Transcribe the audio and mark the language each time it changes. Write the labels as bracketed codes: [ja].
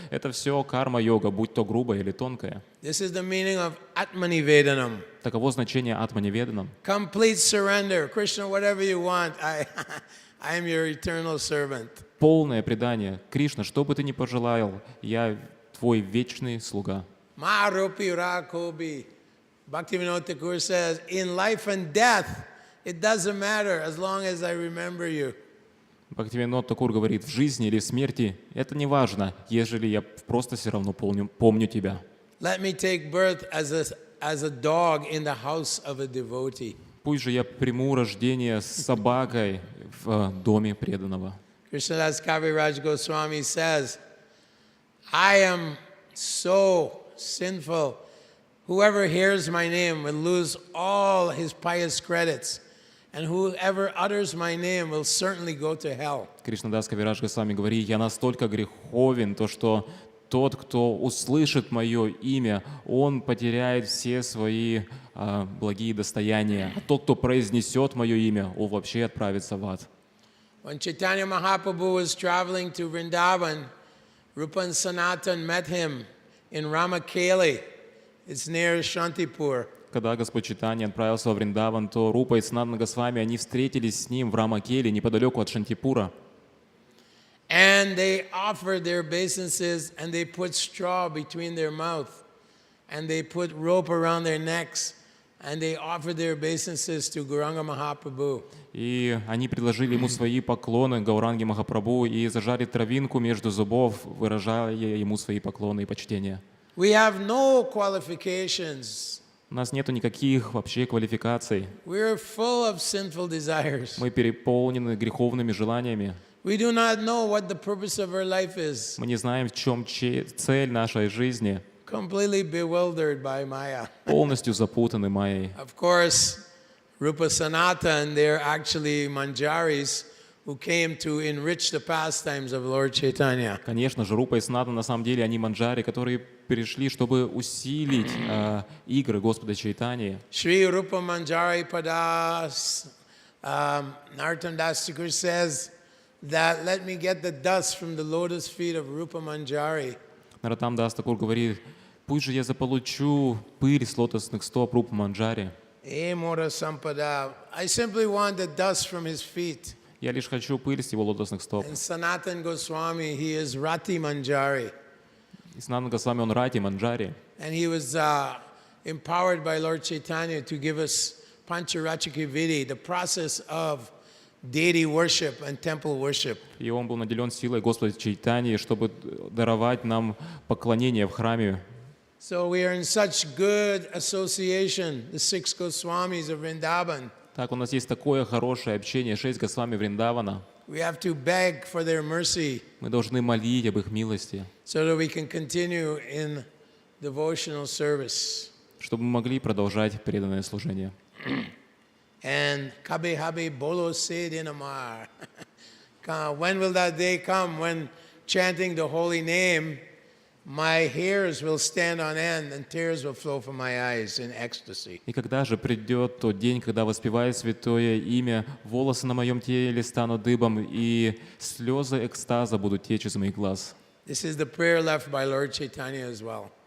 [ru] Это все карма-йога, будь то грубая или тонкая. [en] This is the meaning of Atmanivedanam. [ru] Таково значение атманиведанам. [en] Complete surrender. Krishna, whatever you want, I am your eternal servant. [ru] Полное предание. Кришна, что бы ты ни пожелал, я твой вечный слуга. Maharopi Rakobi. [en] Bhaktivinoda Thakur says, in life and death, it doesn't matter as long as I remember you. [ru] Бхактивинод Такур говорит: в жизни или в смерти это не важно, ежели я просто все равно помню тебя. [en] Let me take birth as a dog in the house of a devotee. [ru] Пусть же я приму рождение с собакой в доме преданного. [en] Krishna Das Kaviraj Goswami says, I am so sinful. Whoever hears my name will lose all his pious credits, and whoever utters my name will certainly go to hell. [ru] Кришна Дас Кавирадж Госвами говорит: «Я настолько греховен, то что тот, кто услышит мое имя, он потеряет все свои благие достояния. А тот, кто произнесет мое имя, он вообще отправится в ад». [en] When Chaitanya Mahaprabhu was traveling to Vrindavan, Rupa and Sanatan met him in Ramakeli. It's near Shantipur. [ru] Когда Господь Чайтанья отправился во Вриндаван, то Рупа и Санатана Госвами, они встретились с ним в Рамакеле, неподалеку от Шантипура. [en] And they offered their obeisances, and they put straw between their mouth, and they put rope around their necks, and they offered their obeisances to Gauranga Mahaprabhu. [ru] И они предложили ему свои поклоны Гауранге Махапрабху и зажали травинку между зубов, выражая ему свои поклоны и почтения. [en] We have no qualifications. [ru] У нас нету никаких вообще квалификаций. [en] We're full of sinful desires. [ru] Мы переполнены греховными желаниями. [en] We do not know what the purpose of our life is. [ru] Мы не знаем, в чем цель нашей жизни. [en] Completely bewildered by Maya. [ru] Полностью запутаны Майей. [en] Of course, Rupa Sanatan, they're actually manjaris who came to enrich the pastimes of Lord Chaitanya. [ru] Конечно же, Рупа и Санатана на самом деле они манджари, которые пришли, чтобы усилить игры Господа Чайтаньи. [en] Shri Rupa Manjari Padas Narottam Das Thakur says that let me get the dust from the lotus feet of Rupa Manjari. [ru] Нароттам Дас Такур говорит: пусть же я заполучу пыль с лотосных стоп Рупы Манджари. [bn] Mora Sampada. [en] I simply want the dust from his feet. [ru] Я лишь хочу пыль с его лотосных стоп. [en] And Sanatan Goswami, he is Rati Manjari. [ru] И Санатана Госвами, он Рати Манджари. [en] And he was empowered by Lord Chaitanya to give us Pancharachika Vidi, the process of deity worship and temple worship. [ru] И он был наделен силой Господа Чайтаньи, чтобы даровать нам поклонение в храме. [en] So we are in such good association, the 6 Goswamis of Vrindavan. [ru] Так, у нас есть такое хорошее общение, 6 Госвами Вриндавана. [en] We have to beg for their mercy [ru] Мы должны молить об их милости, [en] so that we can continue in devotional service. [ru] чтобы мы могли продолжать преданное служение. [en] And Kabe Habe Bolo Se Dinamar. When will that day come when chanting the holy name, my hairs will stand on end and tears will flow from my eyes in ecstasy? [ru] И когда же придет тот день, когда, воспевая святое имя, волосы на моем теле станут дыбом, и слезы экстаза будут течь из моих глаз? [en] This is the prayer left by Lord Chaitanya as well.